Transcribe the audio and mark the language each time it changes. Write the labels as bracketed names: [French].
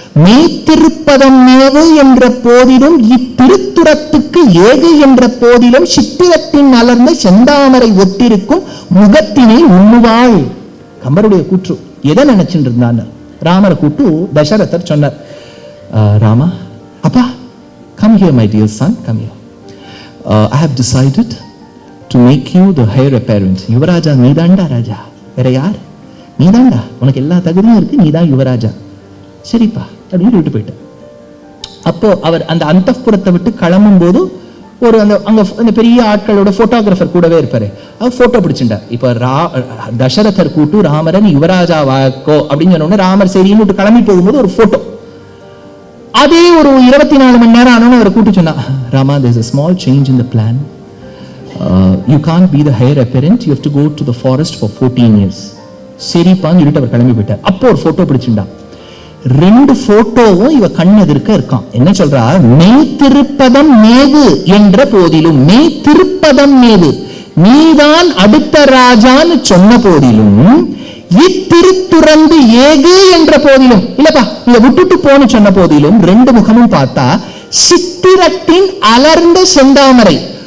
[Tamil] மெய்த்திருப்பதம் மேவு என்ற போதிலும் இத்திருத்துறத்துக்கு ஏகு என்ற போதிலும் சித்திரத்தின் அலர்ந்த செந்தாமரை ஒத்திருக்கும் முகத்தினை உண்ணுவாள். கம்பருடைய கூற்று. எதை நினைச்சுட்டு இருந்தான்னு ராமரை கூட்டு தசரதர் சொன்னார். [English] Rama, [Tamil] அப்பா, [English] come here my dear son, come here. I have decided to make you the heir apparent. [Tamil] யுவராஜா நீதாண்டா ராஜா, வேற யார்? நீதாண்டா, உனக்கு எல்லா தகுதியும் இருக்கு, நீதான் யுவராஜா. சரிப்பா அப்படின்னு விட்டு போயிட்டார். அப்போ அவர் அந்த அந்தப்புறத்தை விட்டு கிளம்பும் போது ஒரு அந்த பெரிய ஆட்களோட போட்டோகிராஃபர் கூடவே இருப்பாரு. அவர் போட்டோ பிடிச்சிட்டா. இப்ப தசரதர் கூட்டு ராமரன் யுவராஜா வாக்கோ அப்படின்னு சொன்ன உடனே ராமர் சரின்னு கிளம்பி போகும்போது ஒரு போட்டோ. அதே ஒரு 24 மணி நேரம் ஆனோன்னு அவரை கூட்டு சொன்னா, Rama, [English] there is a small change in the plan. You can't be the heir apparent. You have to go to the forest for 14 years. [Tamil] சரிப்பான்னு சொல்லிட்டு அவர் கிளம்பி போயிட்டார். அப்போ ஒரு போட்டோ பிடிச்சிட்டா. 2 போட்டோவும் இவ கண் எதிர்க்க இருக்கான். என்ன சொல்றா? மெய் திருப்பதம் மேது என்ற போதிலும், மெய் திருப்பதம் மேது, நீதான் அடுத்த ராஜான்னு சொன்ன போதிலும், இத்திருத்துறந்து ஏகு என்ற போதிலும், இல்லப்பா இத விட்டுட்டு போன்னு சொன்ன போதிலும், 2 முகமும் பார்த்தா சித்திரத்தின் அலர்ந்த செந்தாமரை.